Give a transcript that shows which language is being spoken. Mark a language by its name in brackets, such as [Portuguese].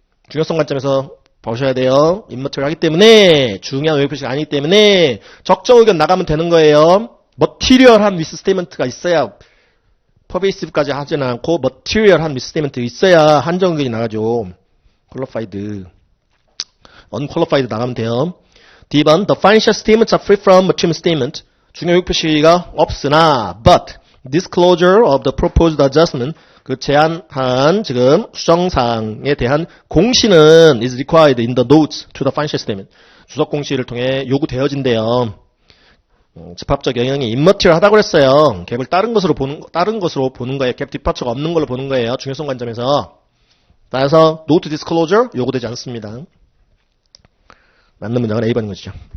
[Korean] 중요성 관점에서 보셔야 돼요. immaterial 하기 때문에 중요한 의혹 표시가 아니기 때문에 적정 의견 나가면 되는 거예요. material한 misstatement가 있어야 pervasive까지 하지는 않고 material한 misstatement 있어야 한정 의견이 나가죠. qualified, unqualified 나가면 돼요. [English] D번, the financial statements are free from material statement. [Korean] 중요 의혹 표시가 없으나 [English] but disclosure of the proposed adjustment, [Korean] 그 제안한 지금 수정사항에 대한 공시는 [English] is required in the notes to the financial statement. [Korean] 주석 공시를 통해 요구되어진대요. 집합적 영향이 immaterial 하다고 그랬어요. 갭을 다른 것으로 보는 거예요. 갭 뒷받쳐가 없는 걸로 보는 거예요. 중요성 관점에서. 따라서 note disclosure 요구되지 않습니다. 맞는 문장은 A번인 것이죠.